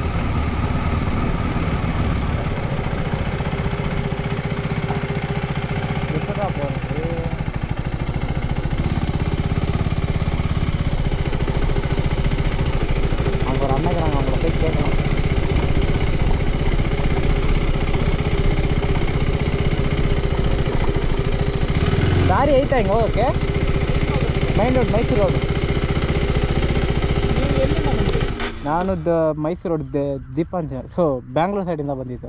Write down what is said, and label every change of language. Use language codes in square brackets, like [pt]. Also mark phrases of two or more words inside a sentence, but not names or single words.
[ta] எப்படா போகிறது? அங்கே ஒரு அண்ணங்கிறாங்க, அவங்கள போய் கேட்கலாம். [kn] ದಾರಿ ಐತಾ ಹಿಂಗೆ ಹೋಗೋಕ್ಕೆ? [en] main road, Mysuru road. [kn] ನಾನು ಮೈಸೂರು ರೋಡ್ ದೀಪಾಂಜನ, ಸೊ ಬ್ಯಾಂಗ್ಳೂರ್ ಸೈಡಿಂದ ಬಂದಿದ್ದು.